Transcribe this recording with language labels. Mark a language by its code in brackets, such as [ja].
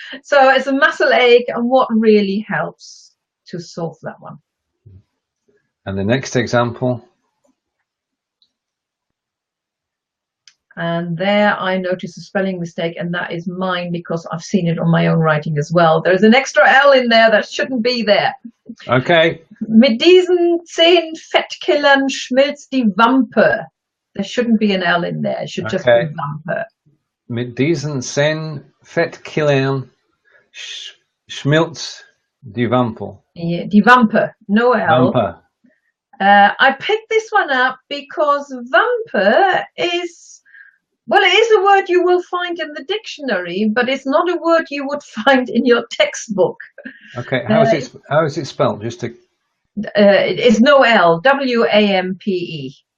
[en] So it's a muscle ache, and what really helps to solve that one. And the next example. And there I notice a spelling mistake, and that is mine because I've seen it on my own writing as well. There's an extra L in there that shouldn't be there. Okay. [de] Mit diesen 10 Fettkillern schmilzt die Wampe. [en] There shouldn't be an L in there. It should just be Wampe. [de] Mit diesen 10 Fettkillern schmilzt die Wampe. [en] Yeah, die Wampe, no L. Wampe. I picked this one up because Wampe is, well, it is a word you will find in the dictionary, but it's not a word you would find in your textbook. Okay, how is it spelled? Just to. It is no L. W-A-M-P-E.